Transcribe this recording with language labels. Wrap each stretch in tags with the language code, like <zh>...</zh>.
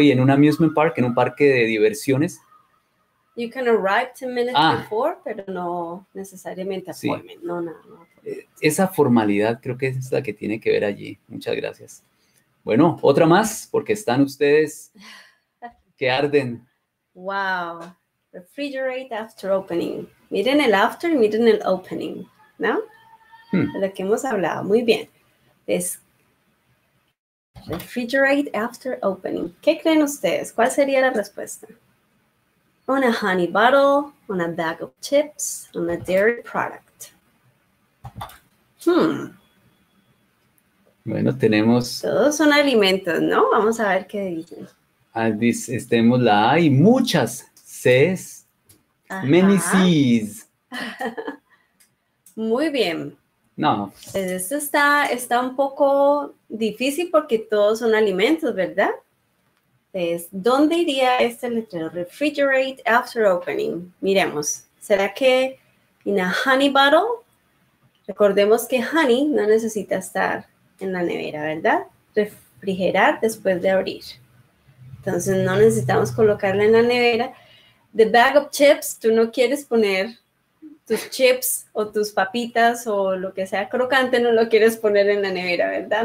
<es>Y en un amusement park, en un parque de diversiones.</es> <en>You can arrive 10 minutes before,</en> <es>pero no necesariamente</es> <en>appointment. Sí. No.</en> <es>Esa formalidad creo que es la que tiene que ver allí. Muchas gracias. Bueno, otra más, porque están ustedes que arden.</es> <en>Wow. Refrigerate after opening.</en> <es>Miren el after y miren el opening, ¿no? De lo que hemos hablado. Muy bien.</es> <en>Es refrigerate after opening.</en> <es>¿Qué creen ustedes? ¿Cuál sería la respuesta?</es> <en>On a honey bottle, on a bag of chips, on a dairy product.</en> <es>Bueno, tenemos... Todos son alimentos, ¿no? Vamos a ver qué dicen. Tenemos la A y muchas Cs.</es> <en>Many Cs.</en> <es>Muy bien. No. Esto está un poco difícil porque todos son alimentos, ¿verdad? Entonces, ¿dónde iría este letrero?</es> <en>Refrigerate after opening.</en> <es>Miremos. ¿Será que in a honey bottle? Recordemos que honey no necesita estar en la nevera, ¿verdad? Refrigerar después de abrir. Entonces, no necesitamos colocarla en la nevera.</es> <en>The bag of chips,</en> <es>tú no quieres poner tus chips o tus papitas o lo que sea crocante, no lo quieres poner en la nevera, ¿verdad?</es>